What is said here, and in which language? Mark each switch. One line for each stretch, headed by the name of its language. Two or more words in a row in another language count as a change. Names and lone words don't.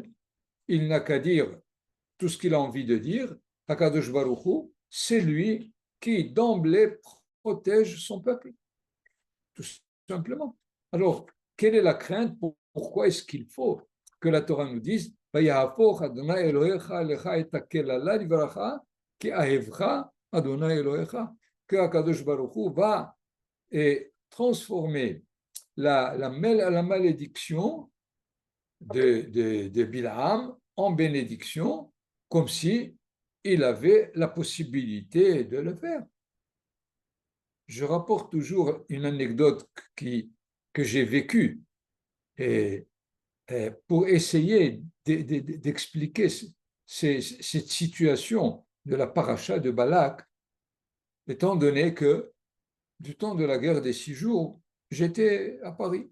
French: Il n'a qu'à dire tout ce qu'il a envie de dire.
Hebrew: הקדוש ברוך הוא,
French: c'est lui qui d'emblée protège son peuple, tout simplement. Alors, quelle est la crainte? Pourquoi est-ce qu'il faut que la Torah nous dise
Hebrew: ויהפך ה' אלהיך לך את הקללה לברכה כי אהבך ה' אלהיך,
French: que
Hebrew: הקדוש ברוך הוא
French: va transformer la malédiction de Bilham en bénédiction, comme si il avait la possibilité de le faire. Je rapporte toujours une anecdote que j'ai vécue et pour essayer d'expliquer cette situation de la paracha de Balak, étant donné que du temps de la guerre des 6 jours, j'étais à Paris.